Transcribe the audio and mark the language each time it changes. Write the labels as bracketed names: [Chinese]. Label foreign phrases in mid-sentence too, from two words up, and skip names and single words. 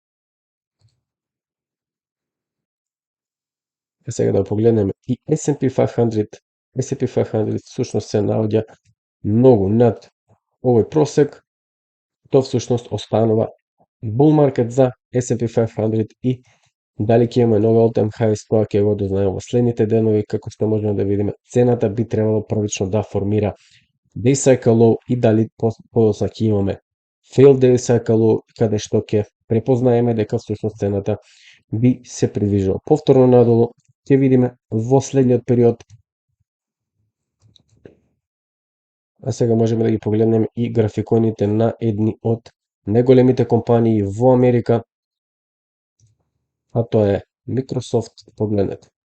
[Macedonian] Сега да погледнеме и S&P 500. S&P 500 всушност се наоѓа многу над овој просек. Тоа всушност останува bull маркет за S&P 500 и Дали ќе имаме нови [English] all-time highs, [Macedonian] тоа ќе го дознаеме во следните денови, како што можеме да видиме. Цената би требало првично да формира [English] day cycle low [Macedonian] и дали подоцна ќе имаме [English] failed day cycle low, [Macedonian] каде што ќе препознаеме дека всушност цената би се придвижила повторно надолу. Ќе видиме во следниот период. А сега можеме да ги погледнеме и графиконите на едни од најголемите компании во Америка, а тоа е Microsoft. Погледнете.